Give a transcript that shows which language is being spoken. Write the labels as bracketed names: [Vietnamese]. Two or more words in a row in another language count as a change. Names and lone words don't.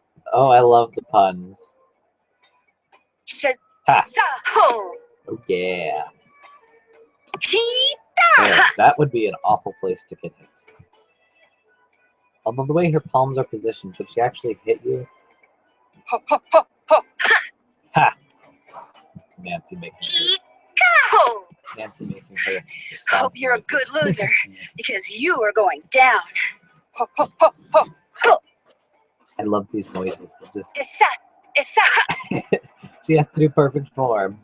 [English] Oh, I love the puns. Ha! Shazaho! Oh, yeah. Hita! Yeah, that would be an awful place to get hit. Although the way her palms are positioned, could she actually hit you? Ho, ho, ho, ho. Ha! Nancy making Go! her response Hope you're a noises. good loser, because you are going down. Ho, ho, ho, ho. Ho! I love these noises. They're just Issa, issa, she has to do perfect form.